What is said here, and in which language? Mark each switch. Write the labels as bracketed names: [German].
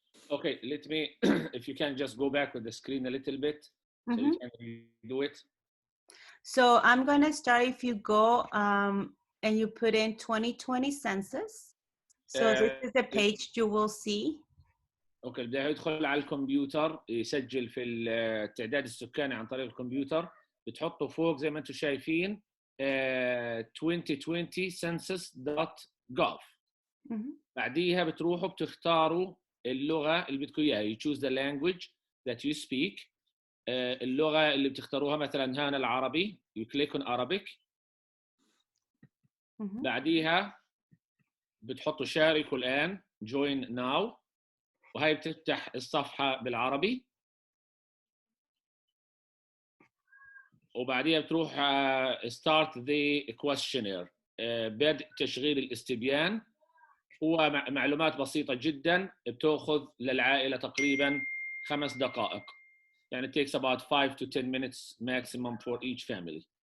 [English] Okay, let me, if you can just go back with the screen a little bit, so you can do it. So I'm gonna start, if you go and you put in 2020 census. So this is the page you will see. [Arabic] اوكي بده يدخل على الكمبيوتر يسجل في التعداد السكاني عن طريق الكمبيوتر، بتحطه فوق زي ما انتم شايفين 2020 census.gov. بعديها بتروحوا بتختاروا اللغة اللي بدكم اياها. [English] You choose the language that you speak. [Arabic] اللغة اللي بتختاروها مثلا هنا العربي. [English] You click on Arabic. [Arabic] بعديها بتحطوا شاركوا الآن join now، وهي بتفتح الصفحة بالعربي. وبعديها بتروح [English] start the questionnaire، [Arabic] بدء تشغيل الاستبيان. هو معلومات بسيطة جدا، بتأخذ للعائلة تقريبا 5 دقائق. [English] يعني it takes about 5 to 10 minutes maximum for each family.